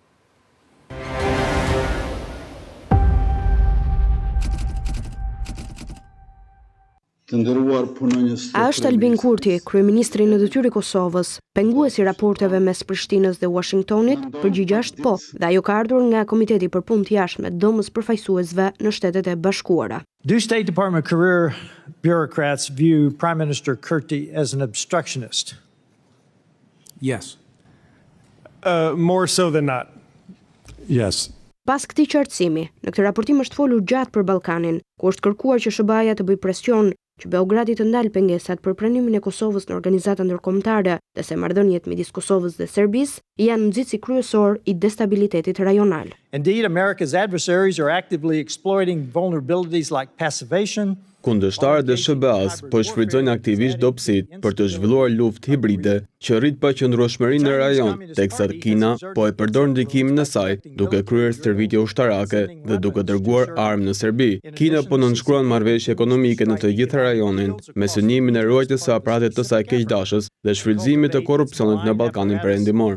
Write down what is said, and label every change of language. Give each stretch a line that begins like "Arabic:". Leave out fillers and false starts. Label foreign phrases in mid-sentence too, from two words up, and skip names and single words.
Albanian: A është Albin Kurti, kryeministri në detyrë i Kosovës, penguesi raporteve mes Prishtinës dhe Washingtonit? Përgjigjja është po, dhe ajo ka ardhur nga Komiteti për Punë të Jashtme dëmës përfaqësuesve në Shtetet e Bashkuara.
English: Do State Department career bureaucrats view Prime Minister Kurti as an obstructionist? Yes. More so than not. Yes.
Albanian: Pas këtij qartësimi, në këtë raportim është folur gjatë për Ballkanin, ku është kërkuar që SBA-ja të bëjë presion që Beogradi të ndalë pengesat për pranimin e Kosovës në organizata ndërkombëtare, dhe se marrëdhëniet midis Kosovës dhe Serbisë janë nxitësi kryesor i destabilitetit rajonal.
English: Indeed, America's adversaries are actively exploiting vulnerabilities like passivation.
Albanian: Kundërshtarët e SBA-s po shfrytëzojnë aktivisht dobësitë për të zhvilluar luftë hibride që rrit paqëndrueshmërinë në rajon, teksa Kina po e përdor ndikimin e saj duke kryer stërvitje ushtarake dhe duke dërguar armë në Serbi. Kina po nënshkruan marrëveshje ekonomike në të gjithë rajonin me synimin e ruajtjes së aparatit të saj keqdashës dhe shfrytëzimit të korrupsionit në Ballkanin Perëndimor.